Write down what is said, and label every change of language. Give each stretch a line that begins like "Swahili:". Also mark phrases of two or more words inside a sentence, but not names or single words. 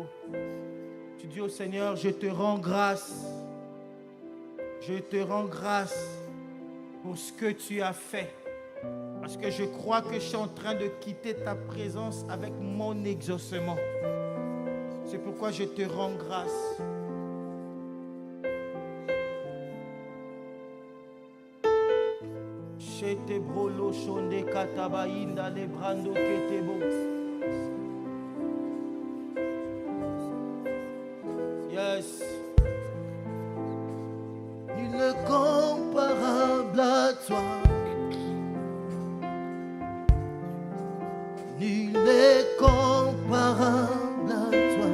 French: Tu dis au Seigneur, je te rends grâce. Je te rends grâce pour ce que tu as fait. Parce que je crois que je suis en train de quitter ta présence avec mon exaucement. C'est pourquoi je te rends grâce. Chete brolo shonde katabainda le brando ketebo. Yes. Nul n'est comparable à toi. Nul n'est comparable à toi.